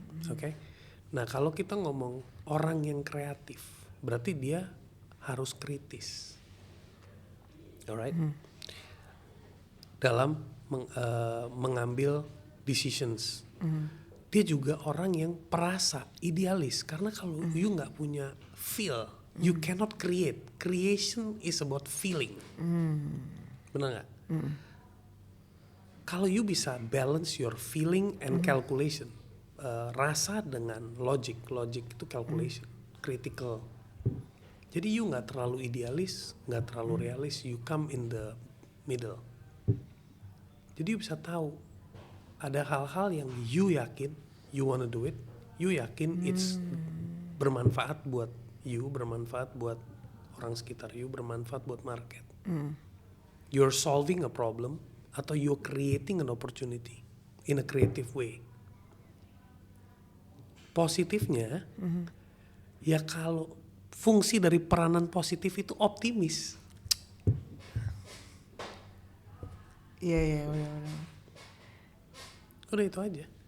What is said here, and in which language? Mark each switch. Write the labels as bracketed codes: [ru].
[id] Oke, nah kalau kita ngomong orang yang kreatif, berarti dia harus kritis, alright? Dalam mengambil decisions. Dia juga orang yang perasa, idealis. Karena kalau [en] you [id] nggak punya [en] feel, you cannot create. Creation is about feeling. [id] Benar nggak? Kalau [en] you bisa balance your feeling and calculation, [id] rasa dengan [en] logic itu calculation, critical. [id] Jadi you nggak terlalu idealis, nggak terlalu realis, [en] you come in the middle. [id] Jadi you bisa tahu ada hal-hal yang you yakin [en] you wanna do it, [id] you yakin it's bermanfaat buat you, bermanfaat buat orang sekitar you, bermanfaat buat market. [en] You're solving a problem [id] atau [en] you're creating an opportunity in a creative way. [id] Positifnya, ya kalau fungsi dari peranan positif itu optimis. Iya benar. Udah itu aja.